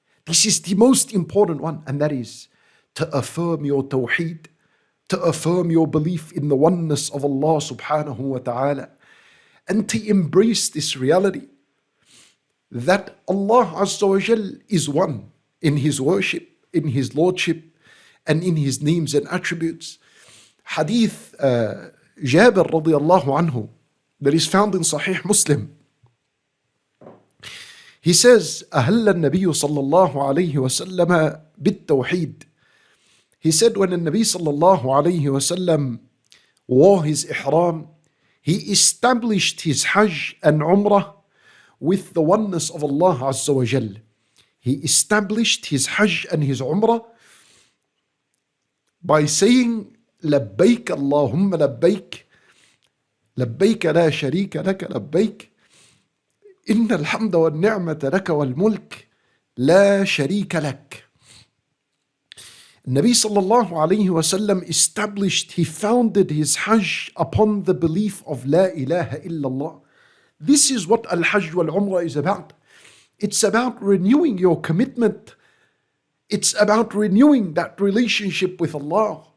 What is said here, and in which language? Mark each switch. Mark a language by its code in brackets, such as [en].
[en] This is the most important one, and that is to affirm your tawheed, to affirm your belief in the oneness of Allah subhanahu wa ta'ala, and to embrace this reality that Allah Azza wa Jal is one in His worship, in His lordship, and in His names and attributes. Hadith Jabir radiallahu anhu that is found in Sahih Muslim. He says, [ar] أهل النبي صلى الله عليه وسلم بالتوحيد. [en] He said when the Nabi sallallahu alayhi wasallam wore his ihram, he established his Hajj and Umrah with the oneness of Allah Azza wa Jal. He established his Hajj and his Umrah by saying, [ar] لبيك اللهم لبيك لبيك لا شريك لك لبيك إن الحمد والنعمة لك والملك لا شريك لك. [en] Nabi sallallahu alayhi wasallam established, he founded his Hajj upon the belief of [ar] La ilaha illallah. [en] This is what al-Hajj wal-Umrah is about. It's about renewing your commitment. It's about renewing that relationship with Allah.